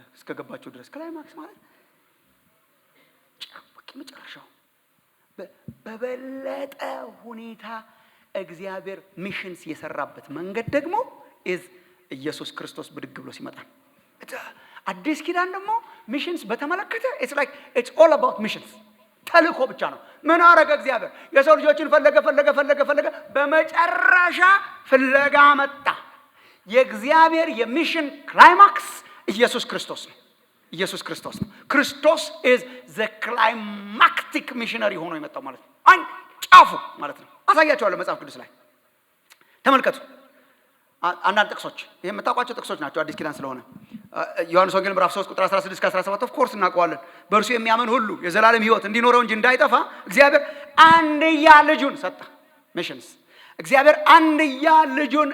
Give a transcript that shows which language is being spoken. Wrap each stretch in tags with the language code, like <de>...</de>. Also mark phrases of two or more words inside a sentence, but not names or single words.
<am>እስከገባችሁ ድረስ ክላይማክስ ማለት ጫፍ መጨረሻው በበለጠ ሁኔታ እግዚአብሔር ሚሽንስ የሰራበት መንገድ ደግሞ ኢየሱስ ክርስቶስ ብድግ ብሎ ሲመጣ። አዲስ ኪዳን ደግሞ ሚሽንስ በተመለከተ</am> <en>it's all about missions</en> <am>ተልእኮ ብቻ ነው። ምን አረገ እግዚአብሔር? የሰው ልጆችን ፈለገ፣ በመጨረሻ ፍለጋ መጣ። የእግዚአብሔር የሚሽን ክላይማክስ ኢየሱስ ክርስቶስ ነው። ክርስቶስ</am> <en>is the climactic missionary</en> <am>ሆኖ የመጣው ማለት ነው። ጫፉ ማለት ነው። አሳያቸዋለሁ መጽሐፍ ቅዱስ ላይ ተመልከቱ። አንዳንድ ጥቅሶች ይሄ የምታውቋቸው ጥቅሶች ናቸው አዲስ ኪዳን ስለሆነ። ዮሐንስ ወንጌል ምዕራፍ 3 ቁጥር 16-17</am> <en>of course</en> <am>እናውቀዋለን። በእርሱ የሚያምን ሁሉ የዘላለም ሕይወት እንዲኖረው እንጂ እንዳይጠፋ እግዚአብሔር አንድያ ልጁን ሰጠ። ሚሽንስ እግዚአብሔር አንድያ ልጁን</am>